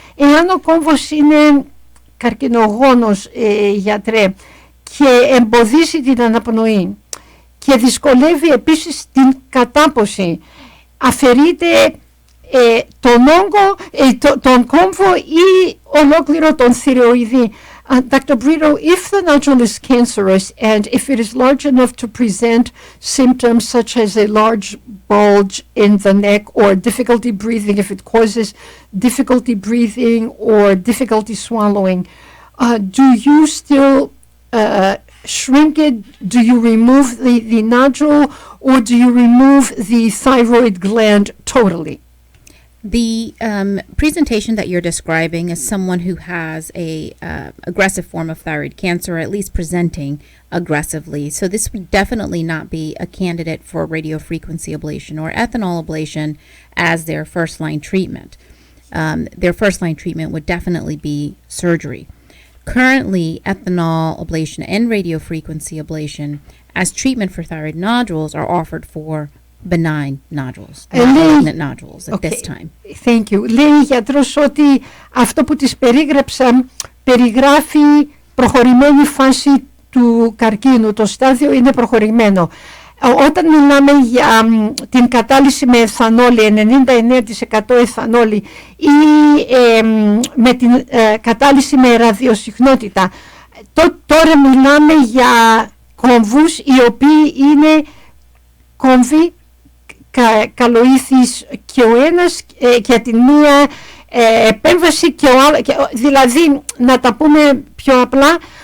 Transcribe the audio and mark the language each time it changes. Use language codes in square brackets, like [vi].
[el] Εάν ο κόμβος είναι καρκινογόνος, γιατρέ, και εμποδίσει την αναπνοή και δυσκολεύει επίσης την κατάποση, αφαιρείται τον όγκο, τον κόμβο ή ολόκληρο τον θηροειδή? [en] Dr. Brito, if the nodule is cancerous and if it is large enough to present symptoms such as a large bulge in the neck or difficulty breathing, if it causes difficulty breathing or difficulty swallowing, do you still shrink it? Do you remove the nodule, or do you remove the thyroid gland totally? The presentation that you're describing is someone who has a aggressive form of thyroid cancer, or at least presenting aggressively. So this would definitely not be a candidate for radiofrequency ablation or ethanol ablation as their first-line treatment. Their first-line treatment would definitely be surgery. Currently, ethanol ablation and radiofrequency ablation as treatment for thyroid nodules are offered for benign nodules, not malignant nodules at this time. Thank you. [el] Λέει η γιατρός ότι αυτό που της περίγραψα περιγράφει προχωρημένη φάση του καρκίνου. Το στάδιο είναι προχωρημένο. Όταν μιλάμε για την κατάλυση με εθανόλη, 99% εθανόλη, ή με την κατάλυση με ραδιοσυχνότητα, τώρα μιλάμε για κόμβους οι οποίοι είναι κόμβοι καλοήθης και ο ένας για την μία επέμβαση και ο άλλος, δηλαδή να τα πούμε πιο απλά,